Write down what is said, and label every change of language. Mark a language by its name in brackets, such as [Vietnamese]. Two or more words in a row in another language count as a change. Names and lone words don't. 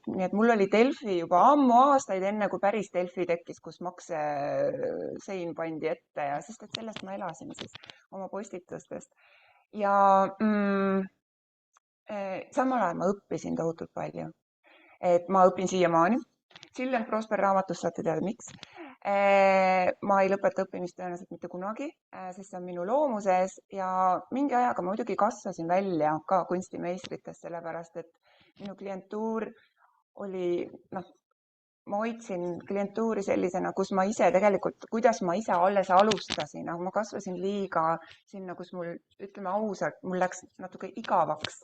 [Estonian] Nii et mul oli Delfi juba ammu aastaid enne, kui päris Delfi tekkis, kus maksesein pandi ette ja sest et sellest ma elasin siis oma postitustest. Ja samal ajal ma õppisin tohutult palju. Et ma õpin siiamaani. Chill and Prosper raamatust saate teada, miks. Ma ei lõpeta õppimist tõenäoliselt mitte kunagi, sest see on minu loomuses ja mingi ajaga ma muidugi kasvasin välja ka kunstimeistritest, sellepärast et minu klientuur oli, ma hoidsin klientuuri sellisena, kus ma ise tegelikult, kuidas ma ise alles alustasin, aga ma kasvasin liiga sinna, kus mul, ütleme ausalt, mul läks natuke igavaks.